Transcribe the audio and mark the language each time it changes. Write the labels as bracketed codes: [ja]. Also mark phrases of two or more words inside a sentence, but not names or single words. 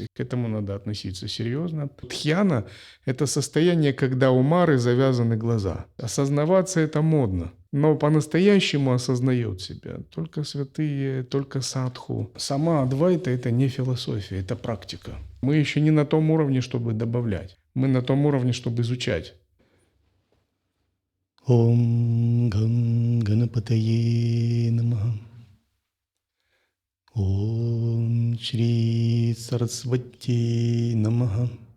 [ru] К этому надо относиться серьезно. Дхьяна – это состояние, когда у Мары завязаны глаза. Осознаваться – это модно. Но по-настоящему осознает себя только святые, только садху. Сама Адвайта – это не философия, это практика. Мы еще не на том уровне, чтобы добавлять. Мы на том уровне, чтобы изучать. [sa] ॐ गं गणपतये नमः. ॐ श्री सरस्वती नमः.